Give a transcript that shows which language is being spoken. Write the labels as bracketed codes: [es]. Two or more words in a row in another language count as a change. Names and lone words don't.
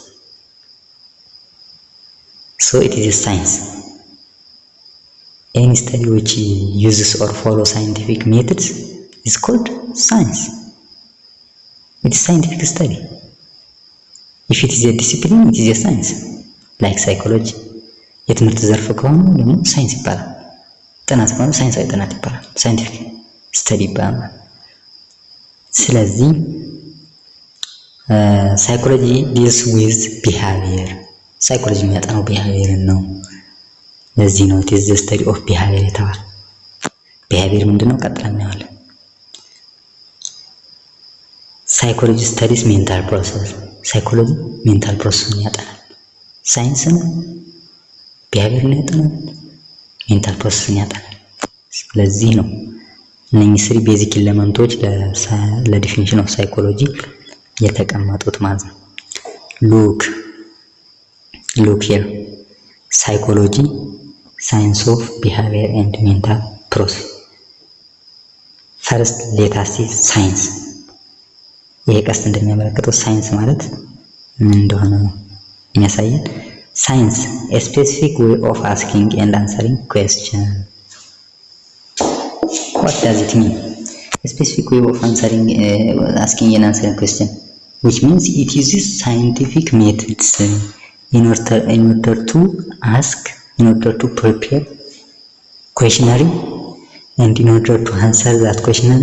[en] So it is a science. Any study which uses or follows scientific methods is called science. It is scientific study. If it is a discipline, it is a science. Like psychology. [am] የትምህርት ዘርፍ ከሆነ ደግሞ ሳይንስ ይባላል። ጥናት ከሆነ ሳይንሳዊ ጥናት ይባላል። [en] scientific study [am] ይባላል። ስለዚህ ሳይኮሎጂ [en] deals with behavior። [am] ሳይኮሎጂ የሚያጠናው ቢሄቪየርን ነው። ለዚህ ነው [en] it is the study of behavior [am] የተባለ። ቢሄቪየር ምንድነው? ቀጥለን እናያለን። ሳይኮሎጂ [en] studies mental process። [am] ሳይኮሎጂ [en] mental processን [am] ያጠናል። ሳይንስን ቢሄቪየርን ያጠናል፣ [en] mental processን [am] ያጠናል። ስለዚህ ነው እነኚህ 3 [en] basic elementsች ለdefinition of psychology [am] የተቀመጡት ማለት ነው። [en] look here. Psychology, science of behavior and mental process. First let us see science. [am] ይሄ ቀስት እንደሚያመለክተው ሳይንስ ማለት ምን እንደሆነ ነው የሚያሳየን። ሳይንስ [en] a specific way of asking and answering question. What does it mean? A specific way of asking and answering question, which means it uses scientific methods in order to ask, in order to prepare questionnaire, and in order to answer that questionnaire.